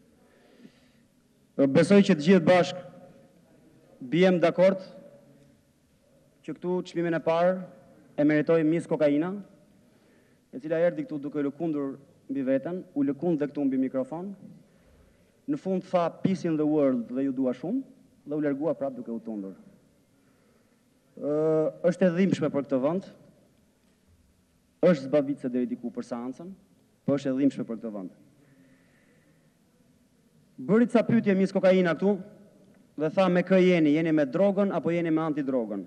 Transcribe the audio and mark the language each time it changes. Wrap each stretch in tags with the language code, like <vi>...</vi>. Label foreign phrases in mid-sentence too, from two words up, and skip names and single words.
<sq>Besoj që të gjithë bashk bijem dakord që këtu çmimin e parë e meritoi Miss Kokaina, e cila erdhi këtu duke lëkundur mbi veten, u lëkund dhe këtu mbi mikrofon. Në fund tha</sq> <en>peace in the world</en> <sq>dhe ju dua shumë dhe u largua prapë duke u tundur. Është e dhimbshme për këtë vend. Është zbavitse deri diku për seancën, por është e dhimbshme për këtë vend. Bëri ca pyetje Miss Kokaina këtu dhe tha me kë jeni me drogën apo jeni me antidrogën.</sq>